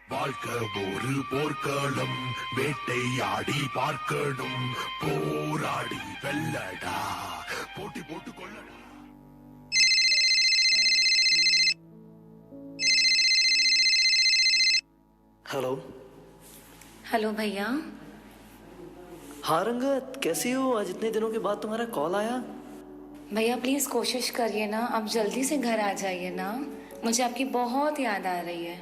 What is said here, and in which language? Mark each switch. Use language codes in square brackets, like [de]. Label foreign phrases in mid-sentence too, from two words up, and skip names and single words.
[ta] வாழ்க்கை ஒரு போர்க்களம் வேட்டையாடி பார்க்கணும் போராடி வெல்லடா போட்டி போட்டு கொள்ளடா [hi] हेलो हेलो भैया। हाँ रंगत, कैसी हो? आज इतने दिनों के बाद तुम्हारा कॉल आया। भैया प्लीज़ कोशिश करिए ना, आप जल्दी से घर आ जाइए ना, मुझे आपकी बहुत याद आ रही है।